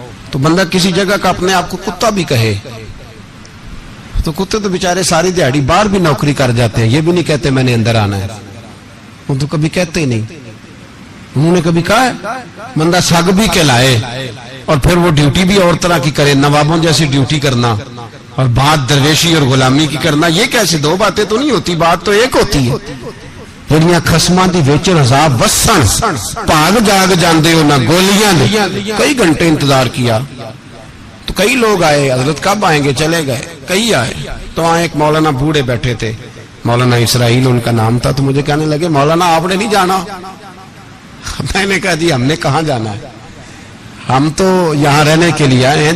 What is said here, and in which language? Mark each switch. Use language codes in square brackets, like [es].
[ur] تو بندہ کسی جگہ کا اپنے آپ کو کتا بھی کہے تو کتے تو بیچارے ساری دیہڑی باہر بھی نوکری کر جاتے ہیں, یہ بھی نہیں کہتے میں نے اندر آنا ہے, وہ تو کبھی کہتے ہی نہیں. انہوں نے کبھی کہا ہے بندہ سگ بھی کہلائے اور پھر وہ ڈیوٹی بھی اور طرح کی کرے, نوابوں جیسی ڈیوٹی کرنا اور بات درویشی اور غلامی کی کرنا, یہ کیسے 2 باتیں تو نہیں ہوتی, بات تو ایک ہوتی ہے. [pa] جڑیاں خصماں دی وچ عذاب وسن بھاگ جاگ جاندے ہو نہ گولیاں دی. [ur] کئی گھنٹے انتظار کیا تو کئی لوگ آئے, حضرت کب آئیں گے, چلے گئے. کئی آئے تو وہاں ایک مولانا بوڑھے بیٹھے تھے, مولانا اسرائیل ان کا نام تھا, تو مجھے کہنے لگے مولانا آپ نے نہیں جانا. میں نے کہا جی ہم نے کہاں جانا ہے, ہم تو یہاں رہنے کے لیے آئے ہیں.